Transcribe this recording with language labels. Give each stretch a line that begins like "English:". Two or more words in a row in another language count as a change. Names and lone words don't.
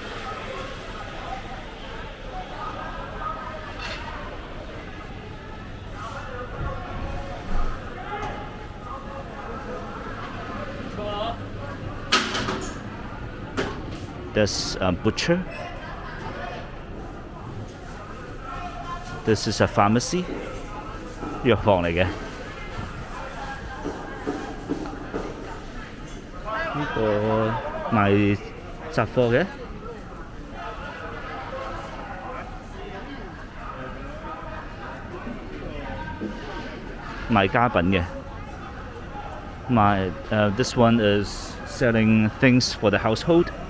English: There's a butcher. This is a pharmacy.
Cantonese: 藥房嚟嘅。呢個賣雜貨嘅，賣家品嘅。
English: This one is selling things for the household.